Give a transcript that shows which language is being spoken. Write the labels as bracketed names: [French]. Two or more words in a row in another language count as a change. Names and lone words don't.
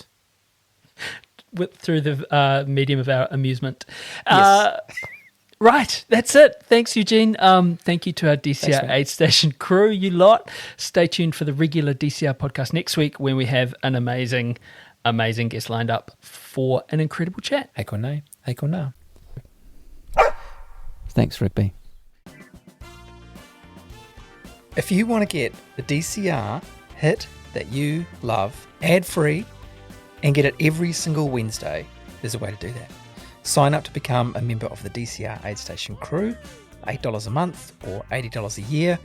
[English] through the medium of our amusement. Yes. Right, that's it. Thanks, Eugene. Thank you to our DCR AidStation crew, you lot. Stay tuned for the regular DCR podcast next week when we have an amazing guest lined up for an incredible chat. [Māori] Hei konei, hei kona. [English] Thanks, Rigby. If you want to get the DCR hit that you love ad-free and get it every single Wednesday, there's a way to do that. Sign up to become a member of the DCR AidStation crew, $8 a month or $80 a year.